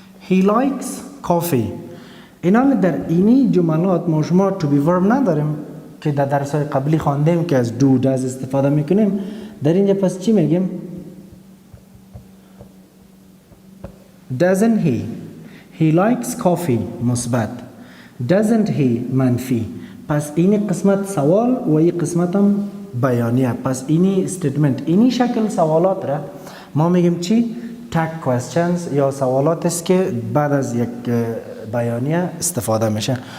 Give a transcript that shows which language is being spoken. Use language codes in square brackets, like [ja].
[en] He likes coffee. [fa] اینا در اینی جملات ما شما to be verb نداریم که در درس‌های قبلی خواندیم که از do does استفاده میکنیم. در اینجا پس چی میگیم؟ [en] doesn't he. He likes coffee [fa] مثبت. [en] doesn't he [fa] منفی. پس این قسمت سوال و این قسمت هم بیانیه. پس اینی statement، اینی شکل سوالات را ما میگیم چی؟ tag questions یا سوالات است که بعد از یک بیانیه استفاده میشه.